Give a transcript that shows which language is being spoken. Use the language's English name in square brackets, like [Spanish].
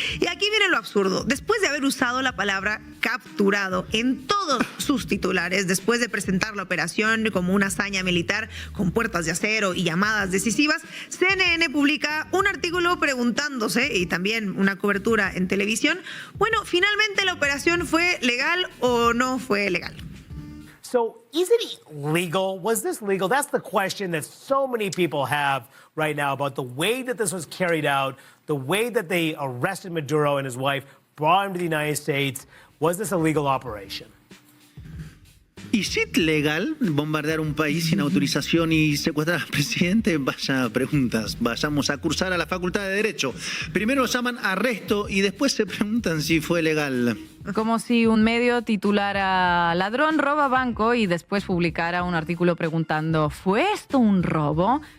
[Spanish] Y aquí viene lo absurdo. Después de haber usado la palabra capturado en todos sus titulares, después de presentar la operación como una hazaña militar con puertas de acero y llamadas decisivas, CNN publica un artículo preguntándose, y también una cobertura en televisión, bueno, ¿finalmente la operación fue legal o no fue legal? [English] So is it legal? Was this legal? That's the question that so many people have right now about the way that this was carried out, the way that they arrested Maduro and his wife, brought him to the United States. Was this a legal operation? [Spanish] ¿Es legal bombardear un país sin autorización y secuestrar al presidente? Vaya preguntas. Vayamos a cursar a la Facultad de Derecho. Primero llaman arresto y después se preguntan si fue legal. Como si un medio titulara "Ladrón roba banco" y después publicara un artículo preguntando ¿fue esto un robo?